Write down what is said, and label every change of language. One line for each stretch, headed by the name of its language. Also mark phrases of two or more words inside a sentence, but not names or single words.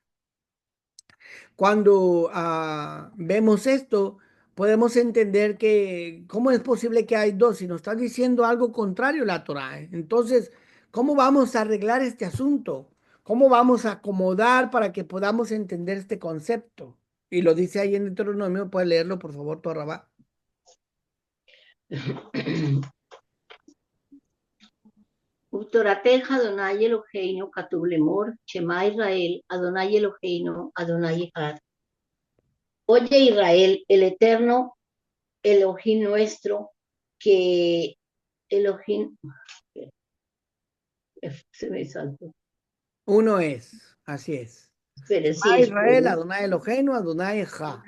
Spanish: Cuando vemos esto, podemos entender que cómo es posible que hay dos si nos está diciendo algo contrario la Torá. Entonces, ¿cómo vamos a arreglar este asunto? ¿Cómo vamos a acomodar para que podamos entender este concepto? Y lo dice ahí en Deuteronomio, puede leerlo por favor, Torrabá.
Hebrew: ובתורתך יהוה אלהינו כתוב לאמר שמע ישראל יהוה אלהינו יהוה אחד.
Spanish: Oye Israel, el eterno Elohim nuestro, que Elohim, se me saltó. Uno es, así es. Pero sí,
Hebrew: שמע ישראל,
Spanish: espere.
Hebrew: יהוה אלהינו יהוה אחד.